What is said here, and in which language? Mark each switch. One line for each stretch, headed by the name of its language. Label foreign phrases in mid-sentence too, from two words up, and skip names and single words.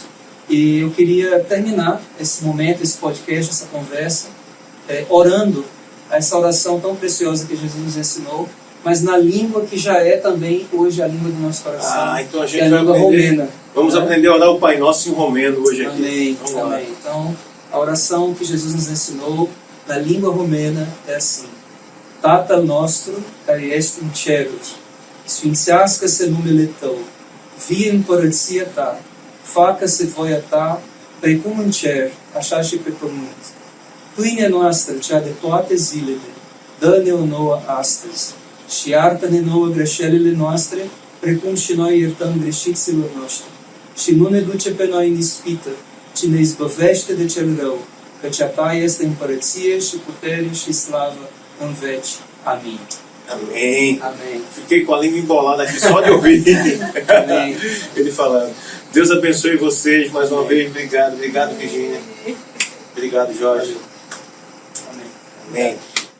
Portuguese: E eu queria terminar esse momento, esse podcast, essa conversa, orando essa oração tão preciosa que Jesus nos ensinou, mas na língua que já é também hoje a língua do nosso coração. Então a gente vai aprender, romena. Vamos aprender a orar o Pai Nosso em romeno hoje aqui. Amém. Amém. Então, a oração que Jesus nos ensinou na língua romena é assim:
Romanian: Tata nostro, care est in cielo, sfinxească-se numele Tău, vie împărăția Ta, facă-se voia Ta, precum în cer, așa și pe pământ. Pâinea noastră, cea de toate zilele, dă-ne-o nouă astăzi și iartă-ne nouă greșelile noastre, precum și noi iertăm greșiților noștri. Și nu ne duce pe noi în ispită, ci ne izbăvește de cel rău, căci a Ta este împărăție și putere și slavă în veci. Amin.
Portuguese: Amém. Amém. Fiquei com a língua embolada aqui só de ouvir ele falando. Deus abençoe vocês mais uma vez. Obrigado, Virgínia. Obrigado, Jorge. Amém. Amém.